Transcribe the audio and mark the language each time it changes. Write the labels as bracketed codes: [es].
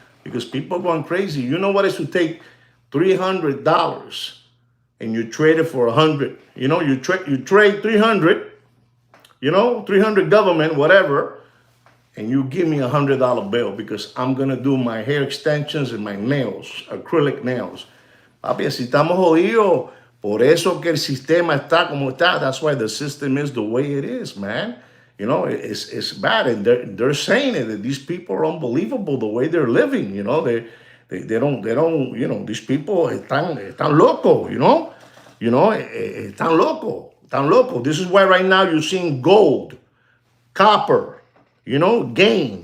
[en] Because people are going crazy. You know what is to take $300 and you trade it for 100. You know, you trade 300, you know, 300 government, whatever, and you give me $100 bill because I'm going to do my hair extensions and my nails, acrylic nails. [es] Papi, así estamos jodidos. Por eso que el sistema está como está. [en] That's why the system is the way it is, man. You know, it's bad. And they're saying it, that these people are unbelievable the way they're living. You know, they don't, you know, these people [es] están loco, [en] you know. You know, [es] están loco. [en] This is why right now you're seeing gold, copper, you know, gain.